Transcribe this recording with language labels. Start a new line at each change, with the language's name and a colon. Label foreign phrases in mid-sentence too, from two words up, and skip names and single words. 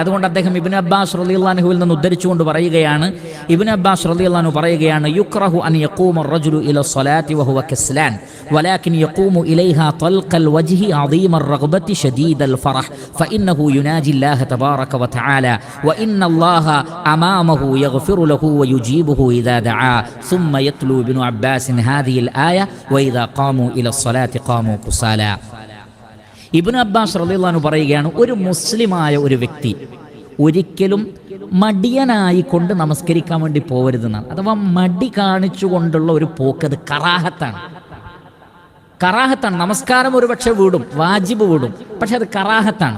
Malayalam: അതുകൊണ്ട് അദ്ദേഹം ഇബ്നു അബ്ബാസ്
Arabic: رضي الله عنه
Malayalam: നിന്ന് ഉദ്ധരിച്ചുകൊണ്ട് പറയുകയാണ്, ഇബ്നു അബ്ബാസ്
Arabic: رضي الله عنه പറയുകയാണ്, يكره أن يقوم الرجل إلى الصلاة وهو كسلان ولكن يقوم إليها طلق الوجه عظيم الرغبة شديد الفرح فإنه يناجي الله تبارك وتعالى وإن الله أمامه يغفر له ويجيبه إذا دعا ثم يتلو ابن عباس هذه الآية وإذا قاموا إلى الصلاة قاموا كسالى.
Malayalam: ഇബ്നു അബ്ബാസ്
Arabic: رضي الله عنه
Malayalam: പറയുകയാണ്, ഒരു മുസ്ലിമായ ഒരു വ്യക്തി ഒരിക്കലും മടിയനായി കൊണ്ട് നമസ്കരിക്കാൻ വേണ്ടി പോകരുതെന്നാണ്. അഥവാ മടി കാണിച്ചുകൊണ്ടുള്ള ഒരു പോക്ക്, അത് കറാഹത്താണ്. നമസ്കാരം ഒരുപക്ഷെ വീടും, വാജിബ് വീടും, പക്ഷെ അത് കറാഹത്താണ്.